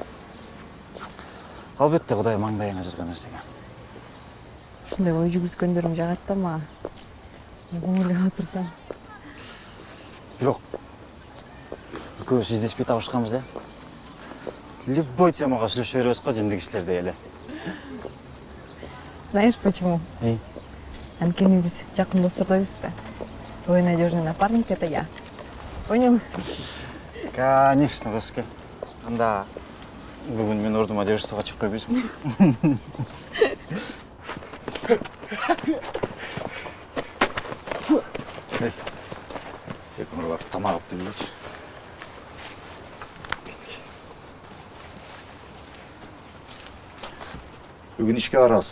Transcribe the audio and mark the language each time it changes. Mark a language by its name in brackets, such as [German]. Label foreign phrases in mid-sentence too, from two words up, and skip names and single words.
[Kyrgyz] Албетте Кудай маңдайыңа жазган нерсеге. Ушундай ой жүгүрткөндөрүм жагат да мага. Ойлоп отурсам. Бирок экөөбүз издешпей табышканбыз э. Любой темага сүйлөшө беребиз го жиндик иштерде эле. [Russian] Знаешь почему? [Kyrgyz] Анткени биз жакын достордойбуз да. [Russian] Твой надежный напарник — это я. Понял? Конечно, доске. [Kyrgyz] Анда бүгүн мен ордума дежурствого чыгып койбойсуңбу? Экөңөр барып тамак алып келгилечи. Бүгүн ишке барабыз.